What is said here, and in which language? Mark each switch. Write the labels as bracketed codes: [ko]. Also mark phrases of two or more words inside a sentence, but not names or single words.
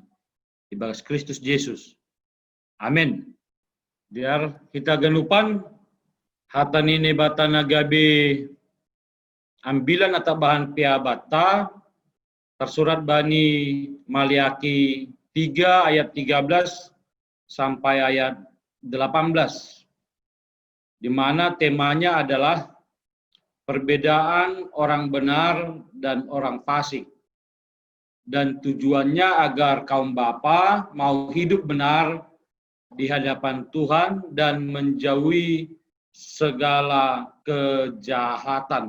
[bts] Ibagas Kristus Yesus. Amin. Biar kita genupan hata nini bata nagabe ambilan [id] atau bahan [bts] piabata tersurat bani Maliaki 3 ayat 13 sampai ayat 18. [id] Di mana temanya adalah perbedaan orang benar dan orang fasik. Dan tujuannya agar kaum bapa mau hidup benar di hadapan Tuhan dan menjauhi segala kejahatan.